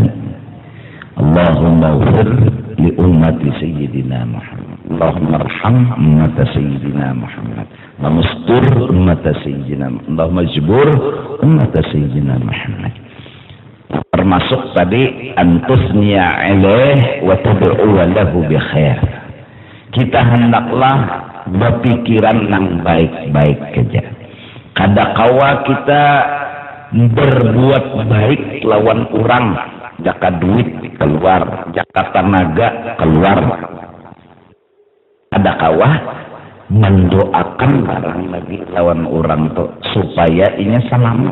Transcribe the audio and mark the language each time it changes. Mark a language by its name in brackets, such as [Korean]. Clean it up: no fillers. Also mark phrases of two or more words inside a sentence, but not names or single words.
[Arabic] اللهم اغفر لأمة سيدنا محمد. اللهم ارحم أمة سيدنا محمد. اللهم استر أمة سيدنا محمد. اللهم اجبر أمة سيدنا محمد. [Banjar] Termasuk tadi [Arabic] أن تثني عليه وتدعو له بخير. [Banjar] Kita hendaklah berpikiran yang baik-baik saja. Kadakawa kita berbuat baik lawan orang, jaka duit keluar, jaka tenaga keluar. Kadakawa mendoakan barang lagi lawan orang tuh supaya ini selamat.